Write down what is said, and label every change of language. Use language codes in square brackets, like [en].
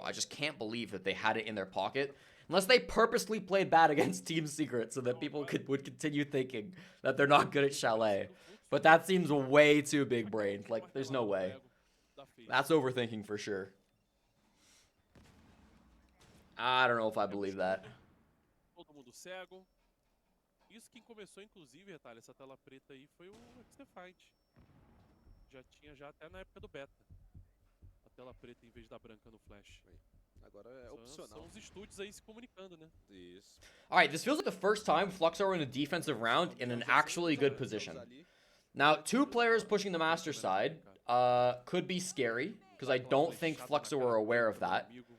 [en] I just can't believe that they had it in their pocket. Unless they purposely played bad against Team Secret so that people would continue thinking that they're not good at Chalet. But that seems way too big-brained. Like, there's no way. That's overthinking for sure. I don't know if I believe that. [pt] Todo mundo cego. Isso quem começou, inclusive, retalha, essa tela preta aí foi o Fight. Já tinha até na época do beta. A tela preta em vez da branca no flash. Agora é opcional. São os estúdios aí se comunicando, né? Isso. [en] Alright, this feels like the first time Fluxo are in a defensive round in an actually good position. Now, 2 players pushing the master side could be scary, because I don't think Fluxo are aware of that.